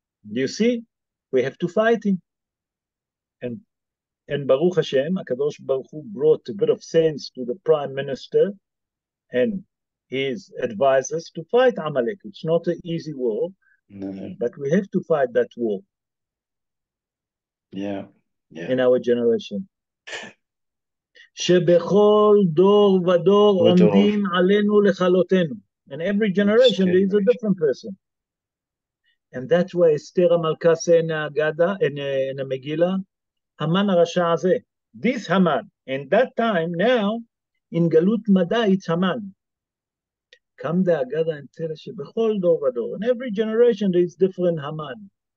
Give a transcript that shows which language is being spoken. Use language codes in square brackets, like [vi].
[en] You see, we have to fight him. And Baruch Hashem, HaKadosh Baruch Hu brought a bit of sense to the Prime Minister and his advisors to fight Amalek. It's not an easy war, but we have to fight that war. Yeah. In our generation. [he] שבכל דור ודור עומדים עלינו לכלותנו. [en] In every generation there is a different person. And that's why Esther המלכה said in the Megillah, Haman [he] הרשע הזה. [en] This Haman. And that time, now, in גלות מדע, it's Haman. Come the Hagadah and tell us [he] שבכל דור ודור. [en] In every generation there is different Haman.